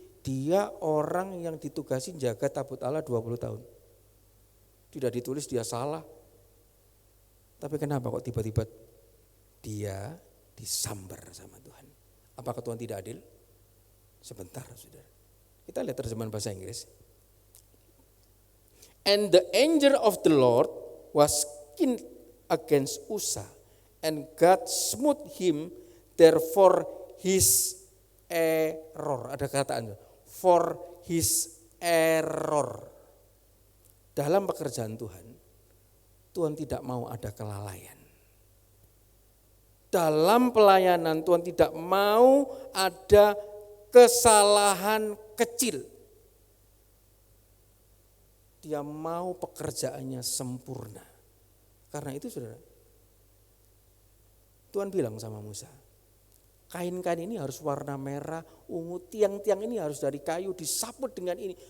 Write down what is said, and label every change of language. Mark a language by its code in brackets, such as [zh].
[id] Dia orang yang ditugasi jaga tabut Allah 20 tahun. Tidak ditulis dia salah. Tapi kenapa kok tiba-tiba dia disambar sama Tuhan? Apakah Tuhan tidak adil? Sebentar saudara. Kita lihat terjemahan bahasa Inggris. [en] And the anger of the Lord was kindled against Usa, and God smote him therefore his error. [id] Ada kataan [en] for his error. [id] Dalam pekerjaan Tuhan, Tuhan tidak mau ada kelalaian. Dalam pelayanan Tuhan tidak mau ada kesalahan kecil. Dia mau pekerjaannya sempurna. Karena itu saudara, Tuhan bilang sama Musa, kain-kain ini harus warna merah, ungu, tiang-tiang ini harus dari kayu, disaput dengan ini.